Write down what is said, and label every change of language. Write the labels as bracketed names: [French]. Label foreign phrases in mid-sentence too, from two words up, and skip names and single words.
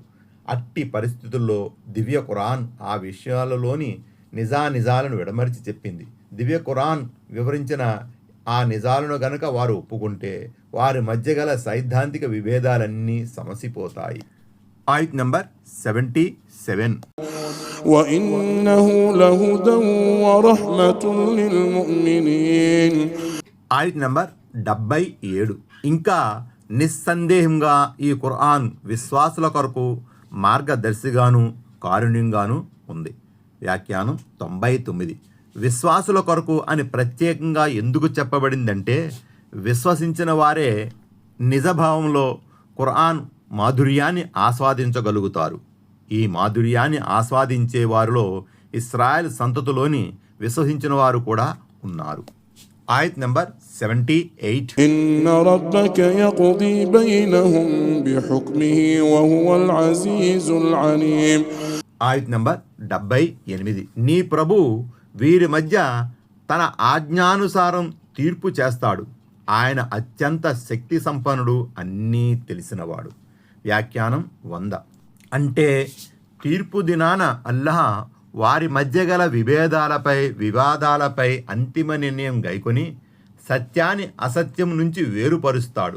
[Telugu] అట్టి పరిస్థితుల్లో దివ్య ఖురాన్ ఆ విషయాలలోని నిజాలను విడమరిచి చెప్పింది. దివ్య ఖురాన్ వివరించిన ఆ నిజాలను గనక వారు ఒప్పుకుంటే వారి మధ్య గల సైద్ధాంతిక విభేదాలన్నీ సమసిపోతాయి. ఆయత్ నంబర్ 77. [Arabic] وإنه لهدى ورحمة للمؤمنين. [Telugu] ఆయత్ నంబర్ 77. ఇంకా నిస్సందేహంగా ఈ ఖురాన్ విశ్వాసుల కొరకు మార్గదర్శిగాను కారుణ్యంగాను ఉంది. వ్యాఖ్యానం 99. విశ్వాసుల కొరకు అని ప్రత్యేకంగా ఎందుకు చెప్పబడిందంటే విశ్వసించిన వారే నిజభావంలో ఖురాన్ మాధుర్యాన్ని ఆస్వాదించగలుగుతారు. ఈ మాధుర్యాన్ని ఆస్వాదించే వారిలో ఇస్రాయెల్ సంతతిలోని విశ్వసించిన వారు కూడా ఉన్నారు. ఆయత్ నంబర్ 78. [Arabic] إن ربك يقضي بينهم بحكمه وهو العزيز العليم. [Telugu] ఆయత్ నంబర్ 78. నీ ప్రభు వీరి మధ్య తన ఆజ్ఞానుసారం తీర్పు చేస్తాడు. ఆయన అత్యంత శక్తి సంపన్నుడు, అన్నీ తెలిసినవాడు. వ్యాఖ్యానం 100. అంటే తీర్పు దినాన అల్లాహ్ వారి మధ్య గల వివాదాలపై అంతిమ నిర్ణయం గైకొని సత్యాన్ని అసత్యం నుంచి వేరుపరుస్తాడు.